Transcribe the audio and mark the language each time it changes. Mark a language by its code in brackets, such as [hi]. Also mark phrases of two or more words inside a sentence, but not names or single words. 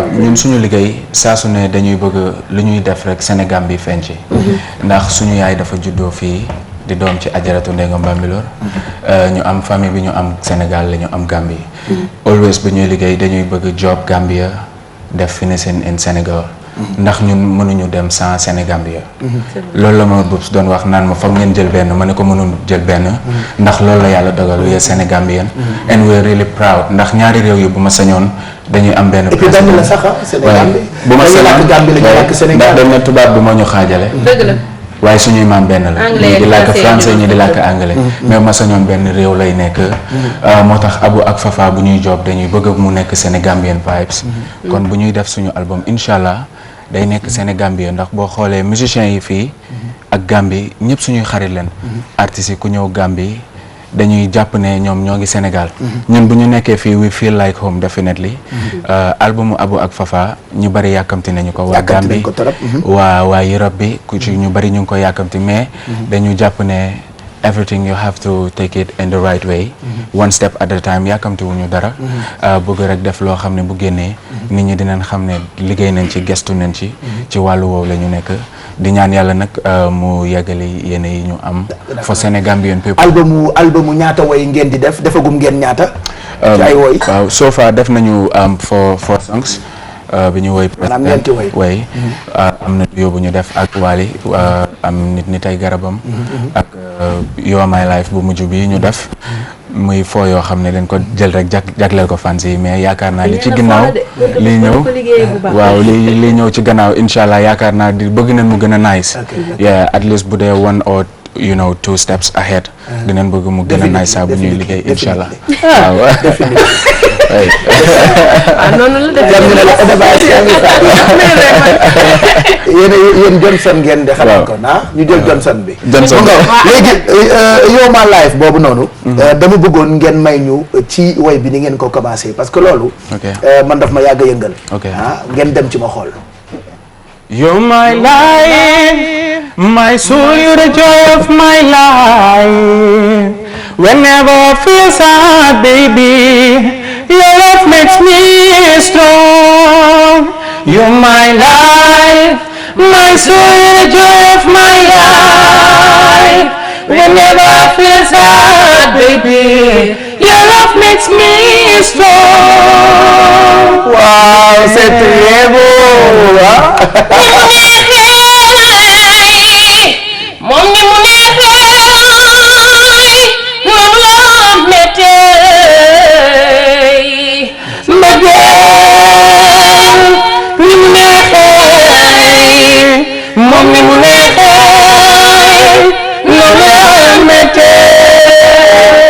[wo] ñun suñu liggéey saa su ne dañuy bëgg lu ñuy def rek Sénégal bi feeñ ci. ndax suñu yaay dafa juddoo fii di doom ci ajaratu Ndeye Ngom Bambilor. ñu am famille bi ñu am Sénégal la ñu am Gambie. always bu ñuy liggéey dañuy bëgg job Gambia def [en] finishing in [wo] Sénégal. ndax ñun mënuñu dem sans Sénégambia. loolu la ma Boubs doon wax naan ma foog ngeen jël benn ma ne ko mënul jël benn. ndax loolu la yàlla dogal [en] we are Sénégambien. and we are really proud [wo] ndax ñaari réew yi bu ma sañoon dañuy am benn. [fr] et puis [wo] dañu la sax Sénégal bi. bu ma sañoon Gambie la ñu làkk Sénégal ndax dañ ne tubaab bi moo ñu xaajale. dëgg la. waaye suñuy maam benn la. anglais ñii di làkk français français ñu ñii di làkk anglais. mais ma sañoon benn réew lay nekk. moo tax Abou ak Fafa bu ñuy job dañuy bëgg mu nekk Sénégambien vibes. kon bu ñuy def suñu album incha allah day nekk Sénégambien ndax boo xoolee musiciens yi fii ak Gambie ñëpp suñuy xarit leen. artistes yi ku ñëw Gambie dañuy jàpp ne ñoom ñoo ngi Sénégal. ñun bu ñu nekkee fii [en] we feel like home definitely. [wo] albumu Abou ak Fafa ñu bari yàkkamti nañu ko. waa Gambie waa Europe bi ku ci ñu bari ñu ngi ko yàkkamti mais dañu jàpp ne [en] everything you have to take it in the right way. one step at a time [wo] yàkkamti wuñu dara. bëgg rek def loo xam ne bu génnee nit ñi dinañ xam ne liggéey nañ ci gestu nañ ci. ci wàllu woowu la ñu nekk di ñaan yàlla nag mu yeggali yéen yi ñu am. [en] for Sénégambien people. [wo] albumu ñaata woy ngeen di def defagum ngeen ñaata. ci ay woy waaw [en] so far [wo] def nañu [en] four songs. [wo] bi ñu woy maanaam ñeenti woy am na yóbbu ñu def ak Wally am nit ay garabam ak You Are My Life bu mujj bi ñu def muy foo yoo xam ne dañ ko jël rek jagleel ko fans yi mais yaakaar naa li ci ginnaaw lii ñëw waaw lii ñëw ci gannaaw incha allah yaakaar naa di bëgg nañ mu gën a nice [en] yeah at least [wo] bu dee [en] one or two steps ahead [wo] dinañ bëgg mu gën a nice saa bu ñuy liggéey incha allah waaw noonu la yéen Johnson ngeen de xam ko ñu jël Johnson bi léegi You Are My Life boobu noonu dama bëggoon ngeen may ñu ci woy bi ni ngeen ko commencé [fr] parce que [wo] loolu man daf ma yàgg a yëngal ngeen dem ci ma xool [en] You're my life, my soul, you're the joy of my life. Whenever I feel sad, baby, your love makes me strong. You're my life, my soul, you're the joy of my life. Whenever I feel sad, baby, your love makes me strong. [fr] Wow, c'est très beau. [wo] moom ni mu neexee moom la méttee mbëggeel ni mu neexee moom ni mu neexee noonu la méttee